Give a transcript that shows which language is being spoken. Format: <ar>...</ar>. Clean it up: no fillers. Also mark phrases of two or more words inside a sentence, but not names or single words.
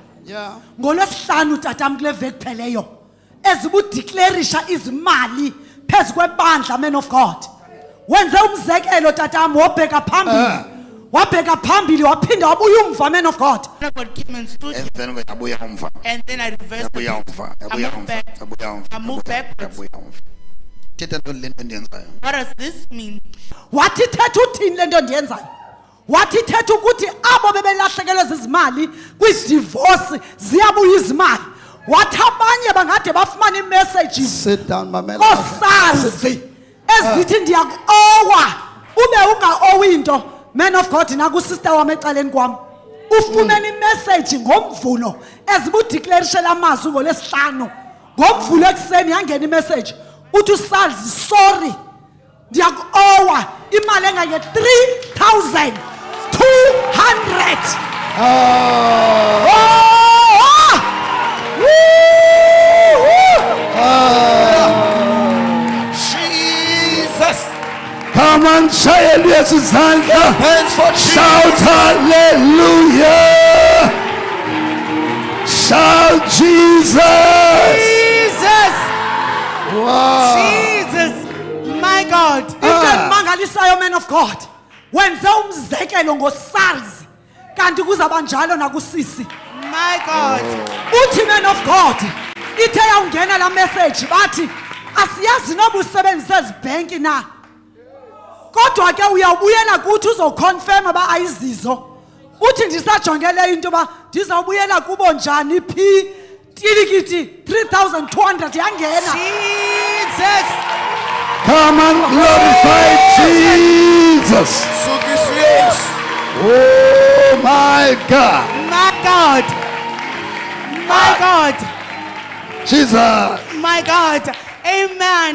<en>Yeah.</en> <xh>ngolwesihlanu tatam kule veki pheleyo ezibudeclarisha izimali phezu kwebandla,</xh> <en>man of God.</en> <xh>Wenze umzekelo tatam wobheka phambili waphinda wabuya umva,</xh> <en>man of God. God came and stood here,</en> <xh>Emveni kwe yabuya umva.</xh> <en>and then I reversed the</en> <xh>Yabuya</xh> <en>picture.</en> <xh>umva. Yabuya umva.</xh> <en>I moved backwards.</en> <xh>Yabuya umva. Thetha ntoni le nto endiyenzayo?</xh> <en>What does this mean?</en> <xh>Wathi ithetha uthini le nto ndiyenzayo? Wathi ithetha ukuthi abo bebelahlekelwe zizimali kwidivorce ziyabuya izimali. Wathi abanye bangade bafumana iimessages</xh> <en>Sit down,</en> <xh>mamela. kosazi ezithi ndiyakuowa ube ungaowi into,</xh> <en>man of God,</en> <xh>nakusister wam ecaleni kwam ufumene imessage ngomvulo ezibudeclarishela amazwi ngolesihlanu. Ngomvulo ekuseni yangena imessage uthi usazi sorry ndiyakuowa imali engange 3,200.</xh> <en>Jesus. Come on, say it, yes, Santa. Hands for shout hallelujah. Shout Jesus. Jesus! Wow. Jesus! My God!</en> <xh>Into emangalisayo,</xh> <en>man of God,</en> <xh>wenze umzekelo ngoSARS kanti kuzaba njalo nakusisi.</xh> <en>My God!</en> <xh>Uthi,</xh> <en>man of God,</en> <xh>ithe yawungena la message bathi asiyazi noba usebenzisa ezibhenki na, kodwa ke uyawubuyela kuthi uzoconfirm aba ayizizo. Uthi ndisajongele into ba ndizawubuyela kubo njani phi tilikiti 3,200 yangena.</xh> <en>Jesus! Come on, glorify Jesus. Oh my God. My God! My God! Jesus. My God! Amen.</en>